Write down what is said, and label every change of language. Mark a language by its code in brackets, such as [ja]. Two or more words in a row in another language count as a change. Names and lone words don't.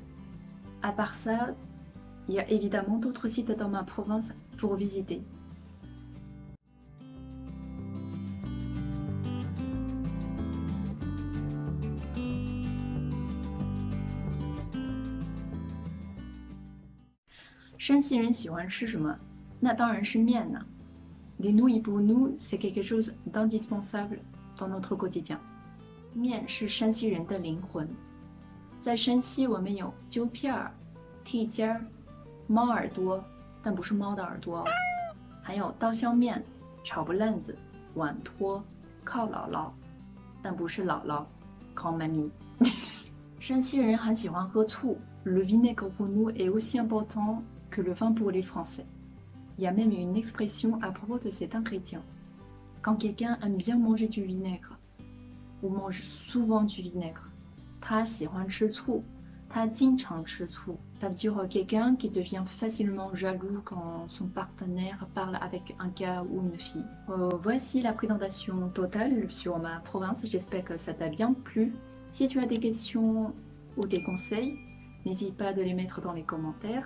[fr] À part ça, il y a évidemment d'autres sites dans ma province pour visiter. [zh] Shanxi 人喜欢吃什么？那当然是面呢。 [fr] Les nouilles pour nous, c'est quelque chose d'indispensable dans notre quotidien. [zh] 面是山西人的灵魂。在山西，我们有揪片儿、剔尖儿、猫耳朵，但不是猫的耳朵哦，还有刀削面、炒不烂子、碗托、靠姥姥，但不是姥姥，靠妈咪。山西人很喜欢喝醋。 [fr] Le vinaigre pour nous est aussi important que le vin pour les Français. Il y a même une expression à propos de cet ingrédient. Quand quelqu'un aime bien manger du vinaigre, ou mange souvent du vinaigre, [zh] 他喜欢吃醋，他经常吃醋。 [fr] Ça veut dire quelqu'un qui devient facilement jaloux quand son partenaire parle avec un gars ou une fille. Voici la présentation totale sur ma province. J'espère que ça t'a bien plu. Si tu as des questions ou des conseils, n'hésite pas de les mettre dans les commentaires.